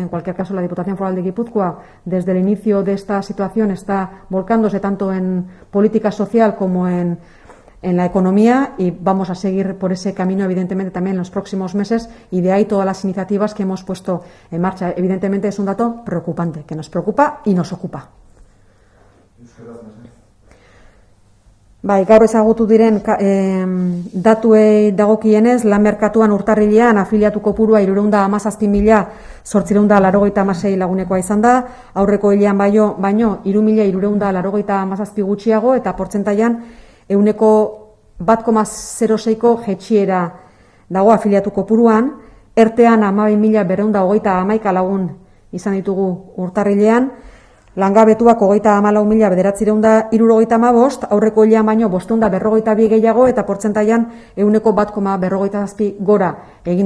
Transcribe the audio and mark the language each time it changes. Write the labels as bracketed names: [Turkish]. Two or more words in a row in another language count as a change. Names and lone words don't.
[Spanish] En cualquier caso, la Diputación Foral de Guipúzcoa, desde el inicio de esta situación, está volcándose tanto en política social como en la economía y vamos a seguir por ese camino, evidentemente, también en los próximos meses y de ahí todas las iniciativas que hemos puesto en marcha. Evidentemente, es un dato preocupante, que nos preocupa y nos ocupa. [Basque] Bai, gaur ezagutu diren datuei dagokienez, lan merkatuan urtarrilean afiliatu kopurua 317.886 lagunekoa izan da, aurreko hilean baino 3.387 gutxiago eta portzentaian 1,06ko jaitsiera dago afiliatu kopuruan, ertean 12.211 lagun izan ditugu urtarrilean, langabetuak 34.975, aurreko hilean baino 542 gehiago eta portzentaian 1,157 gora egin du.